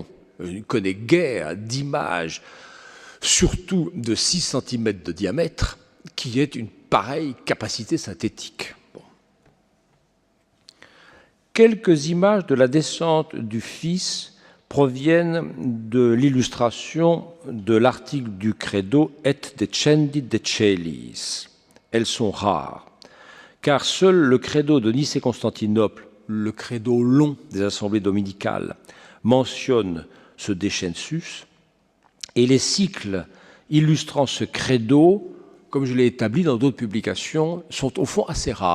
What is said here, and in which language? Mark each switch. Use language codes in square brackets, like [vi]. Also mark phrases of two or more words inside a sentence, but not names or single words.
[fr] On ne connaît guère d'image, surtout de 6 cm de diamètre, qui ait une pareille capacité synthétique. Bon. Quelques images de la descente du Fils proviennent de l'illustration de l'article du Credo « [la] Et descendi de celis ». [fr] Elles sont rares, car seul le Credo de Nicée-Constantinople, le Credo long des assemblées dominicales, mentionne ce descensus, et les cycles illustrant ce Credo, comme je l'ai établi dans d'autres publications, sont au fond assez rares.